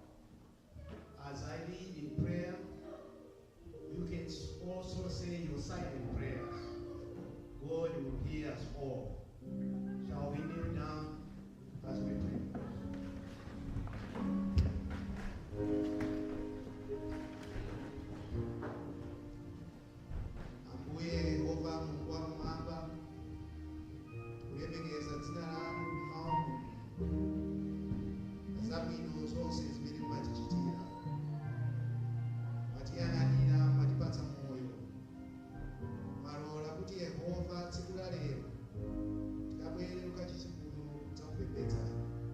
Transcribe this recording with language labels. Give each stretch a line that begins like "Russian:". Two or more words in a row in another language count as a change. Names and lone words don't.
English: As I lead in prayer, you can also say your silent prayers. God will hear us all. Shall we kneel down as we pray?
Nyanja: Ambuye Yehova Mungu wa mwamba, ulemekeza dzina lanu mmawa zabwino zonse zimene mumatichitira, mwatiyang'anira, mwatipatsa moyo, mwalola kuti Yehova tsiku la lero tikabwere kukachisi kuno kudzakupembedzani.